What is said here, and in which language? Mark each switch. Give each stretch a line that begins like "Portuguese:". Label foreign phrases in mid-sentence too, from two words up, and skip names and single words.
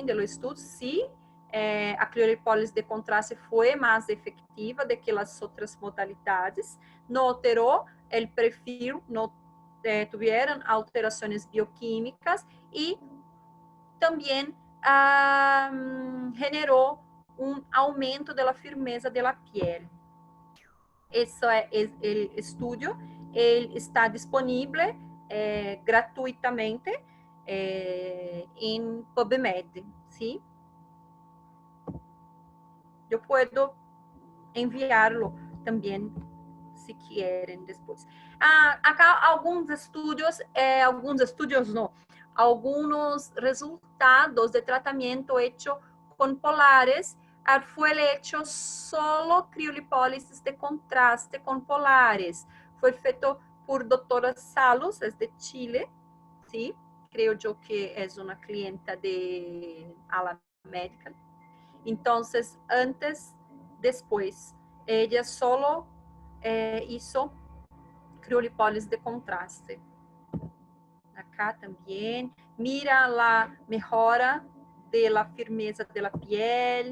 Spanish: De los estudios, sí, a criolipólise de contraste fue más efectiva
Portuguese: do que
Spanish: las otras modalidades, no alteró el perfil, no tuvieron alteraciones bioquímicas y también generó un aumento de la firmeza de la piel.
Portuguese: Esse é o estudo, ele está disponível gratuitamente em PubMed, ¿sí? Eu posso enviá-lo também, se quiserem, depois. Acá alguns estudos não, alguns resultados de tratamento hecho com polares, foi
Spanish: hecho solo criolipólisis de contraste con polares.
Portuguese: Foi feito por doutora Salos, é de Chile, ¿sí?
Spanish: Creo yo que es una clienta de Ala Medical. Entonces, antes, después, ella solo hizo criolipólisis de contraste. Acá también, mira la mejora de la firmeza de la piel.